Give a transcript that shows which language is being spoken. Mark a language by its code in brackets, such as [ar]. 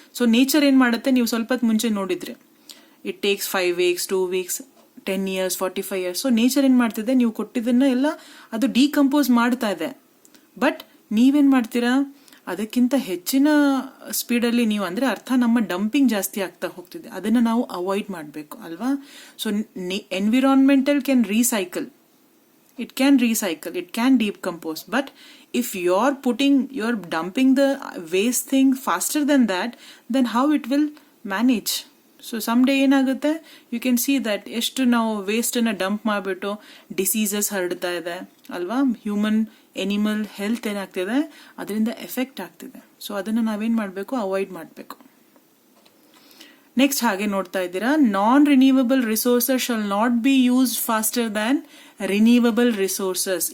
[kn] So nature ಏನ್ ಮಾಡುತ್ತೆ, ನೀವು ಸ್ವಲ್ಪ ಹೊತ್ತು ಮುಂಚೆ ನೋಡಿದ್ರೆ [en] It takes 5 weeks 2 weeks 10 years 45 years. [kn] So nature ಏನ್ ಮಾಡ್ತಿದೆ, ನೀವು ಕೊಟ್ಟಿದ್ದನ್ನ ಎಲ್ಲ ಅದು ಡಿಕಂಪೋಸ್ ಮಾಡ್ತಾ ಇದೆ. ಬಟ್ ನೀವೇನ್ ಮಾಡ್ತೀರಾ, ಅದಕ್ಕಿಂತ ಹೆಚ್ಚಿನ ಸ್ಪೀಡಲ್ಲಿ ನೀವು ಅಂದರೆ ಅರ್ಥ ನಮ್ಮ ಡಂಪಿಂಗ್ ಜಾಸ್ತಿ ಆಗ್ತಾ ಹೋಗ್ತಿದೆ. ಅದನ್ನು ನಾವು ಅವಾಯ್ಡ್ ಮಾಡಬೇಕು ಅಲ್ವಾ. [en] So environmental can recycle, it can decompose, but if you're dumping the waste thing faster than that, then how it will manage? [kn] So someday ಏನಾಗುತ್ತೆ, [en] you can see that [kn] ಎಷ್ಟು ನಾವು ವೇಸ್ಟ್ ಅನ್ನ ಡಂಪ್ ಮಾಡಿಬಿಟ್ಟು diseases ಹರಡ್ತಾ ಇದೆ ಅಲ್ವಾ. Human animal health ಏನಾಗ್ತಿದೆ, ಅದರಿಂದ effect ಆಗ್ತಿದೆ. ಸೊ ಅದನ್ನು ನಾವೇನ್ ಮಾಡಬೇಕು, ಅವಾಯ್ಡ್ ಮಾಡಬೇಕು. ನೆಕ್ಸ್ಟ್ ಹಾಗೆ ನೋಡ್ತಾ ಇದ್ದೀರಾ, [en] Non renewable resources shall not be used faster than renewable resources.